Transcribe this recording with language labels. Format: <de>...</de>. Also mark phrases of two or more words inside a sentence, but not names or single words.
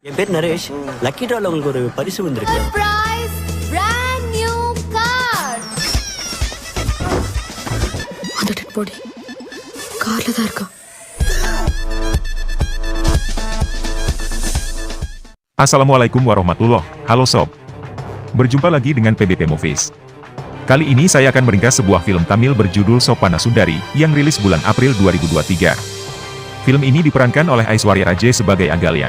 <ta>என் பேர் நரேஷ்.</ta> <en>lucky draw</en> <ta>உங்களுக்கு ஒரு பரிசு வந்திருக்கு.</ta> <en>Surprise! Brand new car!</en> <ta>அந்த</ta> <en>dead body</en> <ta>கார்ல தான் இருக்கா.</ta> <ar>السلام عليكم ورحمة الله.</ar> <id>Halo sob. Berjumpa lagi dengan PBP Movies. Kali ini saya akan meringkas sebuah film Tamil berjudul Sopana Sundari yang rilis bulan April 2023. Film ini diperankan oleh Aishwarya Raje sebagai Agalia.</id>